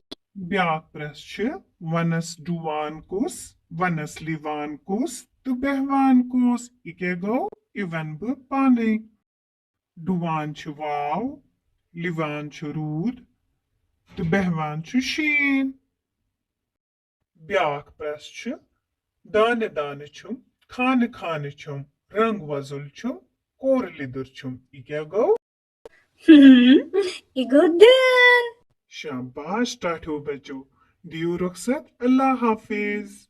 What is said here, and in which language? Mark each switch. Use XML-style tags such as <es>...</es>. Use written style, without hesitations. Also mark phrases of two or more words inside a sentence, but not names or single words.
<ks>ब्याक प्रश्न छ वनस डुवान कुस वनस लिवान कुस तो बेहवान कुस यह क्या गो यह वन बह पाने डुवान छ वाव लिवान छ रूद तो बेहवान छ शीन ब्याक प्रश्न छ दाने दाने छुम खाने खाने छुम रंग वजुल छुम कोर लिदुर छुम यह क्या गो यह गो दान शाबाश टाठो बच्चों दियो रुखसत अल्लाह हाफिज</ks>